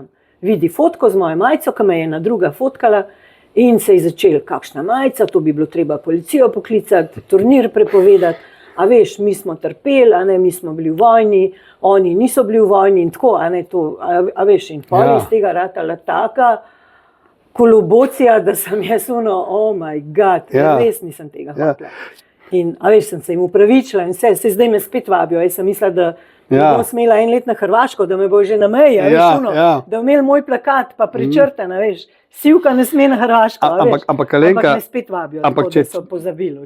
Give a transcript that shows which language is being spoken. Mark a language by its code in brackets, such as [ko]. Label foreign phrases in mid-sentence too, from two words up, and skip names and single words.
[sl] Vidi fotko z mojo majico, ki me je ena druga fotkala in se je začel, kakšna majica, to bi bilo treba policijo poklicati, turnir prepovedati, a veš, mi smo trpeli, mi smo bili v vojni, oni niso bili v vojni in tako, a veš, in pol iz tega ratala taka kolobocija, da sem jaz [en] oh my god, [sl] res nisem tega hotela. In a veš, sem se jim upravičila in se zdaj me spet vabijo, jaz sem mislila, da bom smela en let na Hrvaško, da me bo že na meji, da imel moj plakat pa prečrtan, veš, Sivka ne sme na Hrvaško, ampak Alenka, me spet vabijo, tako da so pozabili.